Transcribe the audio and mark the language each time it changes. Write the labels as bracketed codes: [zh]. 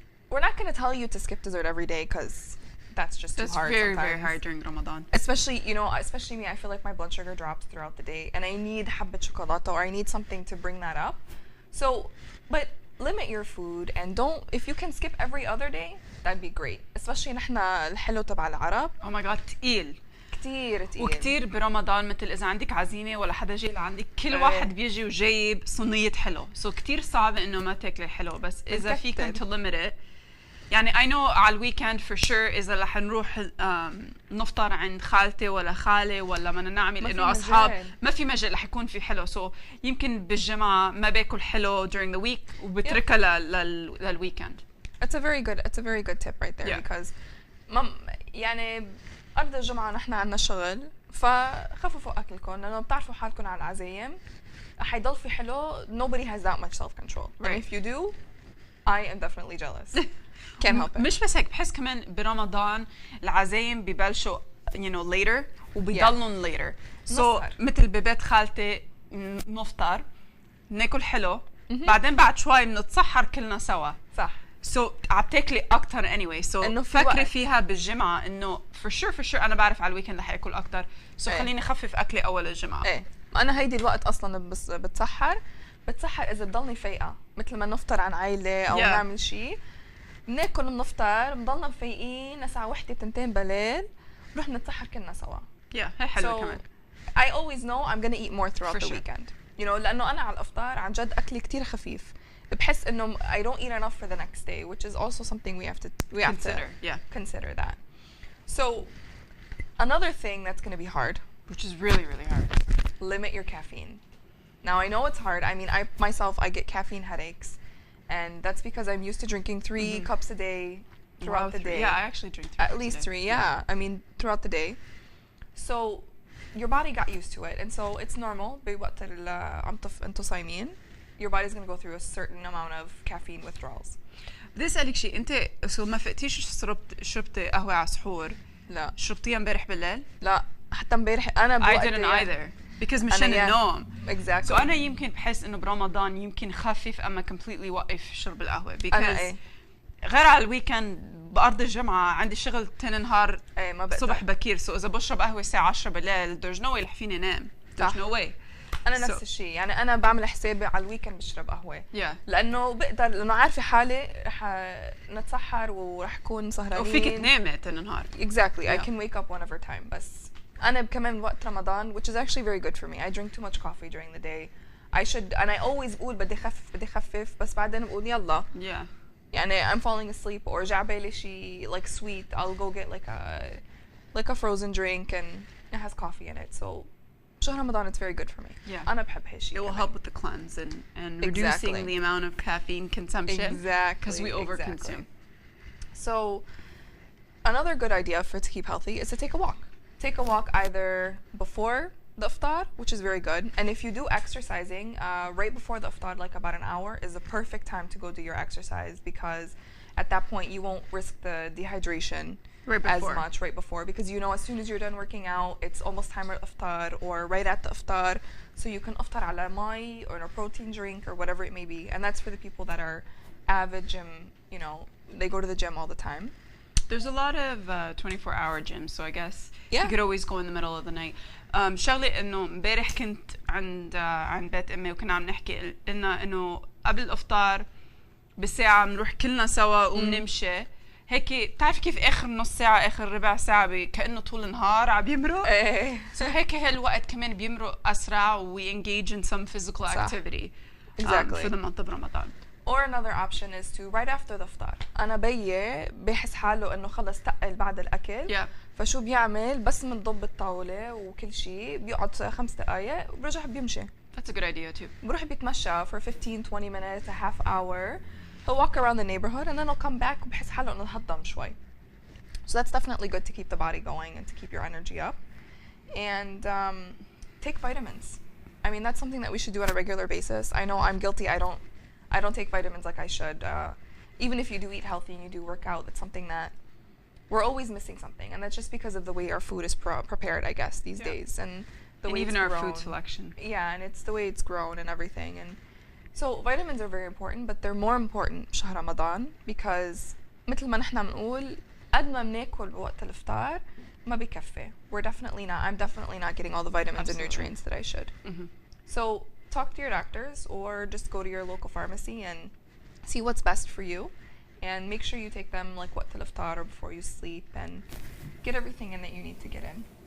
[en] We're not going to tell you to skip dessert every day because that's just That's too hard very, sometimes. very hard during Ramadan. Especially, you know, especially me, I feel like my blood sugar drops throughout the day and I need [ar] حبة شوكولاتة [en] or I need something to bring that up. So, but limit your food and don't, if you can skip every other day, that'd be great. Especially [ar] نحنا الحلو تبع العرب [en] Oh my god [ar] تقيل. كتير تقيل. وكتير برمضان مثل إذا عندك عزيمة ولا حدا جاي لعندك كل إيه. واحد بيجي وجايب صينية حلو. [en] So [ar] كتير صعب إنه ما تاكلي حلو بس إذا فيكم [en] to limit it. [ar] يعني [en] I know [ar] على الويكند [en] for sure [ar] إذا رح نروح نفطر عند خالتي ولا خالي ولا بدنا نعمل إنه أصحاب ما في مجال رح يكون في حلو [en] so [ar] يمكن بالجمعة ما باكل حلو [en] during the week [ar] وبتركها للويكند. [en] It's a very good tip right there because [ar] يعني أرض الجمعة نحن عنا شغل فخففوا أكلكم لأنه بتعرفوا حالكم على العزايم حيضل في حلو [en] nobody has that much self-control. Right. And if you do, I am definitely jealous. Can't help it. [ar] مش بس هيك بحس كمان برمضان العزايم ببلشوا [en] later [ar] وبيضلن later. [en] So [ar] مثل ببيت خالتي نفطر ناكل حلو بعدين بعد شوي بنتسحر كلنا سوا. صح. [en] So [ar] عم تاكلي أكتر [en] anyway. [ar] So فكري فيها بالجمعة إنه [en] for sure [ar] أنا بعرف على الويكند رح آكل أكتر. [en] So [ar] خليني أخفف أكلي أول الجمعة. إيه. أنا هيدي الوقت أصلاً بس بتسحر إذا بضلني فايقة مثل ما نفطر عن عائلة أو نعمل شيء بناكل بنفطر بنضلنا مفيقين الساعة 1-2 بالليل بنروح نتسحر كلنا سوا. هي حلوة كمان. [en] I always know I'm gonna eat more throughout the weekend. You know [ar] لأنه أنا على الإفطار عن جد أكلي كتير خفيف. بحس إنه [en] I don't eat enough for the next day, which is also something we have to consider that. So another thing that's gonna be hard, which is really hard, limit your caffeine. Now I know it's hard. I mean, I get caffeine headaches, and that's because I'm used to drinking 3 cups a day throughout the day. Yeah, I actually drink 3 at least 3. Yeah, I mean throughout the day. So your body got used to it, and so it's normal. [ar] بوقت انتو صايمين, [en] your body's gonna go through a certain amount of caffeine withdrawals. [ar] بدي اسالك شيء, انت ما فقتيش شربتي قهوه على سحور؟ لا. شربتيها امبارح بالليل؟ لا حتى امبارح انا [en] I didn't either because [ar] مشان النوم. [en] Exactly. So [ar] انا يمكن بحس انه برمضان يمكن خفف اما [en] completely [ar] وقف شرب القهوه [en] because [ar] غير على الويكند بأرض الجمعة عندي شغل تاني نهار صبح بكير. [en] So [ar] إذا بشرب قهوة الساعة 10 بالليل [en] there's no way [ar] رح فيني نام. [en] There's no way. [ar] أنا نفس الشيء, يعني أنا بعمل حسابي على الويكند بشرب قهوة. لأنه بقدر, لأنه عارفة حالي رح نتسحر ورح كون سهرانين. وفيك تنامي تاني نهار. [en] Exactly. I can wake up whenever time. [ar] بس أنا كمان وقت رمضان, [en] which is actually very good for me. I drink too much coffee during the day. I should, and I always [ar] بقول بدي خفف بس بعدين بقول يلا. يعني [en] I'm falling asleep or [ar] جعبالي شي [en] like sweet, I'll go get like a frozen drink and it has coffee in it. So [ar] شهر رمضان [en] it's very good for me. [ar] أنا بحب هالشي. [en] It will help with the cleanse and reducing the amount of caffeine consumption. Exactly. Because we overconsume. So another good idea to keep healthy is to take a walk. Take a walk either before the iftar, which is very good, and if you do exercising right before the iftar, like about an hour, is the perfect time to go do your exercise because at that point you won't risk the dehydration as much right before because you know as soon as you're done working out it's almost time for iftar or right at the iftar, so you can iftar ala mai or a protein drink or whatever it may be, and that's for the people that are avid gym, you know, they go to the gym all the time. There's a lot of 24-hour gyms, so I guess you could always go in the middle of the night. [ar] شغلة إنه امبارح كنت عند بيت أمي وكنا عم نحكي قلنا إنه قبل الإفطار بساعة بنروح كلنا سوا وبنمشي هيك. بتعرف كيف آخر نص ساعة آخر ربع ساعة كأنه طول النهار عم يمرق. [en] so [ar] هيك هالوقت كمان بيمرق أسرع و [en] we engage in some physical activity. Exactly. [ar] في المنطقة برمضان. [en] Or another option is to right after the iftar. [ar] أنا بيحس حاله إنه خلص تقل بعد الأكل. فشو بيعمل بس منضب الطاولة وكل شيء بيقعد 5 دقايق وبرجع بيمشي. [en] That's a good idea too. [ar] بروح بيتمشى [en] for 15-20 minutes, a half hour. He'll walk around the neighborhood and then he'll come back [ar] وبحس حاله إنه هضم شوي. [en] So that's definitely good to keep the body going and to keep your energy up. And take vitamins. I mean that's something that we should do on a regular basis. I know I'm guilty. I don't take vitamins like I should. Even if you do eat healthy and you do work out, that's something that we're always missing something, and that's just because of the way our food is prepared, I guess, these days, and the way even it's our grown. food selection. Yeah, and it's the way it's grown and everything, and so vitamins are very important, but they're more important [ar] شهر رمضان [en] because [ar] مثل ما نحنا بنقول قد ما بناكل بوقت الإفطار ما بكفي. [en] I'm definitely not getting all the vitamins and nutrients that I should. So talk to your doctors or just go to your local pharmacy and see what's best for you. And make sure you take them like [ar] وقت الإفطار [en] or before you sleep and get everything in that you need to get in.